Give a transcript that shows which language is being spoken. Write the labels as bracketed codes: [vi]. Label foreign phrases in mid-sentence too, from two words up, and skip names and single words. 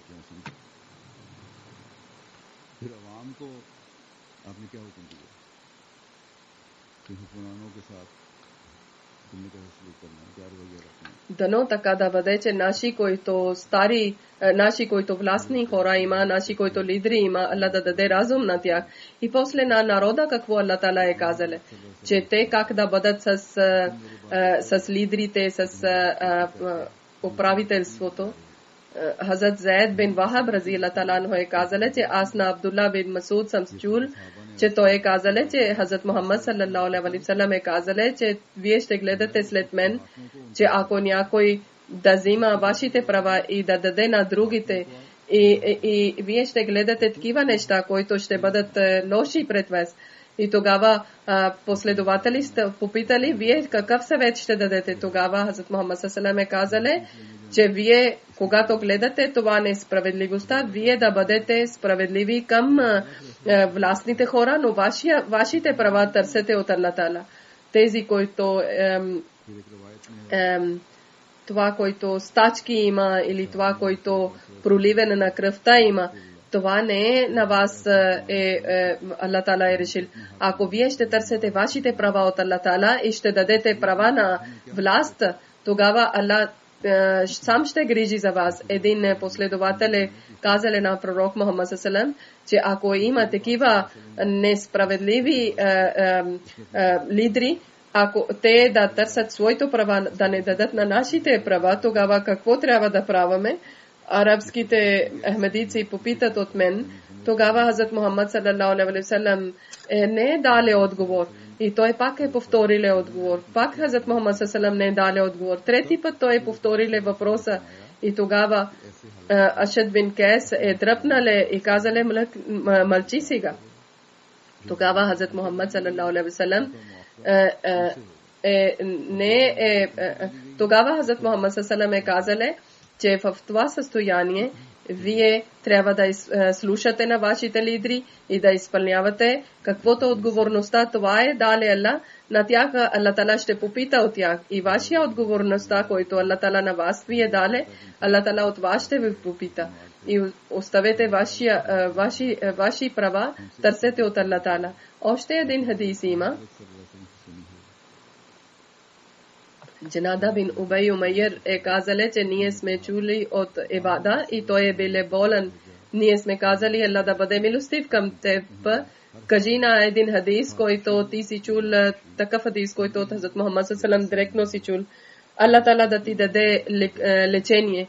[bg] Дано така да бъде, че наши, които властни хора има, наши, които лидери има, Аллах да даде разум на тях. И после на народа, какво Аллах Таала е казал, че те как да бъдат с лидерите, с управителството. Хазрат Заид бин Вахаб [ar] رضي الله تعالى عنه [bg] е казал, че аз на Абдулла бин Масуд съм чул, че той е казал, че Хазрат Мухаммад [ar] صلى الله عليه وسلم [bg] е казал, че вие ще гледате след мен, че ако някой да взима вашите права и да даде на другите, и вие ще гледате такива неща, които ще бъдат лоши пред вас. И тогава последователи сте попитали, вие какъв съвет ще дадете? Тогава Хазрат Мухаммад [ar] صلى الله عليه وسلم [bg] е казал, че вие, когато гледате това несправедливостта, вие да бъдете справедливи към властните хора, но вашите права търсете от Аллах Таала. Тези, които това, който стачки има, или това, който проливане на кръвта има, това не е на вас, Аллах Таала е решил. Ако вие ще търсите вашите права от Аллах Таала и ще дадете права на власт, тогава Аллах сам ще грижи за вас. Един последовател е казал на пророк Мухаммад [ar] صلى الله عليه وسلم, [bg] че ако има такива несправедливи лидери, ако те да търсят своите права, да не дадат на нашите права, тогава какво трябва да правим? Арабските ахмедици попитат от мен, тогава Хазрат Мухаммад [ar] صلى الله عليه وسلم [bg] не е дали отговор. И той пак е повторил отговор. Пак Хазрат Мухаммад [ar] صلى الله عليه وسلم [bg] не е дали отговор. Трети път той е повторил въпроса. И тогава Ашад бин Кайс е дръпнал и казал, мълчи сега. Тогава Хазрат Мухаммад [ar] صلى الله عليه وسلم [bg] тогава Хазрат Мухаммад [ar] صلى الله عليه وسلم [bg] е казал, че в това състояние вие трябва да слушате на вашите лидери и да изпълнявате каквото отговорността това е дали Аллах. На тях Аллах Таала ще попита от тях. И вашия отговорността, който Аллах Таала на вас ви е дали, Аллах Таала от вас ще ви попита. И оставете ваши права, търсете от Аллах Таала. Още един хадис има. Дженада бин Убей Умайер казале, че ние сме чули от Ибада и той е биле болен. Ние сме казали, Аллах да бъде милостив към теб. Кажи на един хадис, който ти си чул, такъв хадис, който от Хазрат Мухаммад саллаллаху директно си чул. Аллах Таала да ти даде лечение.